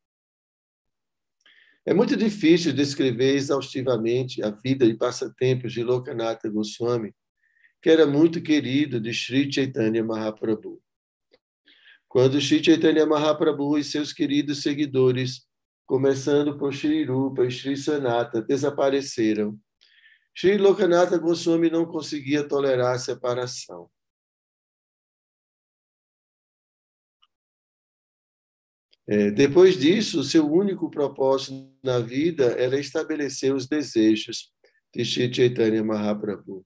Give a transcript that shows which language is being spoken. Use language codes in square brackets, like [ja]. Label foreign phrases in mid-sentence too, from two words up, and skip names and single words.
[pt] É muito difícil descrever exaustivamente a vida e passatempos de Lokanatha Goswami, que era muito querido de Sri Chaitanya Mahaprabhu. Quando Sri Chaitanya Mahaprabhu e seus queridos seguidores, começando por Sri Rupa e Sri Sanata, desapareceram, Sri Lokanatha Goswami não conseguia tolerar a separação. Depois disso, seu único propósito na vida era estabelecer os desejos de Sri Chaitanya Mahaprabhu.